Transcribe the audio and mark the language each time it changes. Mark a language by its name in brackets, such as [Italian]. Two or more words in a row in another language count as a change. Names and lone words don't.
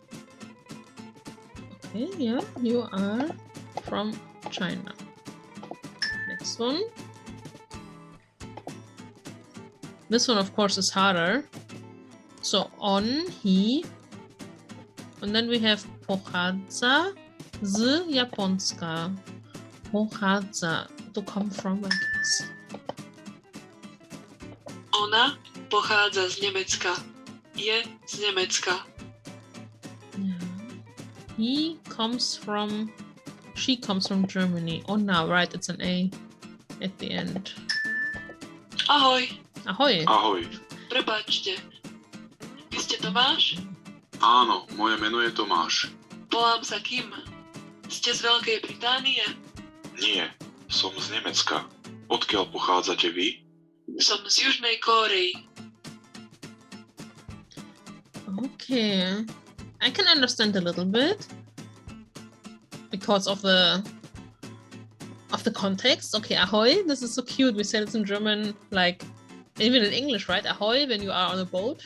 [English] Okay, yeah, you are from China. Next one. This one, of course, is harder. So on, he. And then we have [Slovak] pochádza z Japonska. Pochádza, [English] to come from, I guess. [Slovak] Ona pochádza z Nemecka. Je z Nemecka. [English] she comes from Germany. Oh, now, right, it's an A at the end. [Slovak] Ahoj, Ahoj. Ahoj. prepáčte. Vy ste Tomáš? Áno, moje meno je Tomáš. Volám sa Kim. Ste z Veľkej Británie? Nie, som z Nemecka. Odkiaľ pochádzate vy? Som z Južnej Kórey. [English] Okay. I can understand a little bit because of the context. Okay, ahoy. This is so cute. We said it in German, like even in English, right? Ahoy when you are on a boat.